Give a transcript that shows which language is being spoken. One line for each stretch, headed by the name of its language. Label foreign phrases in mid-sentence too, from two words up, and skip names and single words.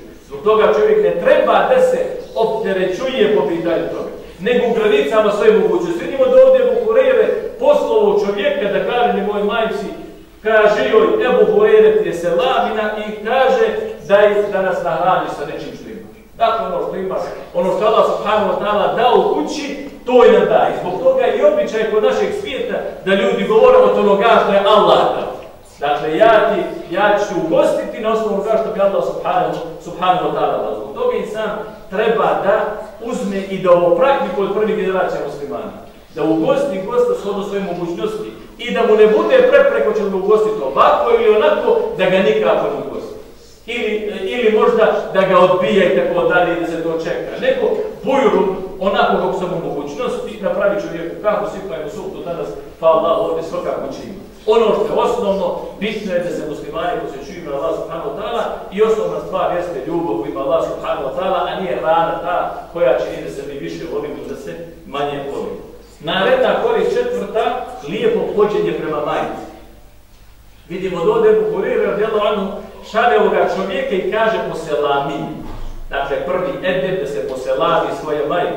Bosnian: Zbog toga čovjek ne treba da se opterećuje po pitanju toga, nego u granicama svoje mogućnosti. Vidimo da ovdje Ebu Hureyre poslao čovjeka da kaže njegoj majci, kaže joj Ebu Hureyre ti je selamina i kaže da nas nahrani sa nečim što imaš. Dakle, ono što imaš, ono što Allah
Arabic: سبحانه وتعالى
Bosnian: dao u kući, to je nam daje. Zbog toga je i običaj kod našeg svijeta da ljudi govore od onoga što je Allah dao. Dakle, ja ću ugostiti na osnovu onoga što bi Allah
Arabic: سبحانه وتعالى
Bosnian: dao. Zbog toga i sam treba da uzme i da ovo praktikuje od prvih generacija muslimana. Da ugosti gosta shodno svoje mogućnosti i da mu ne bude prepreko će ga ugostiti ovako ili onako, da ga nikako ne ugosti. Ili možda da ga odbija i tako dalje i da se to čeka. Nego bujrum, onako kako sam u mogućnosti, napravi čovjeku kako sipajmo sultu danas, pa Allah ovdje svakako čima. Ono što je osnovno, bitno je da se muslimani posjećuju na Allah
Arabic: سبحانه وتعالى
Bosnian: i osnovna stvar jeste ljubav u ime Allah
Arabic: سبحانه وتعالى,
Bosnian: a nije hrana ta koja čini da se mi više volimo ili da se manje volimo. Naredna korist četvrta, lijepo pođenje prema majci. Vidimo da ovdje Ebu Hureyre
Arabic: رضي الله عنه
Bosnian: šalje ovoga čovjeka i kaže poselami. Dakle, prvi edeb da se poselami svoje majke.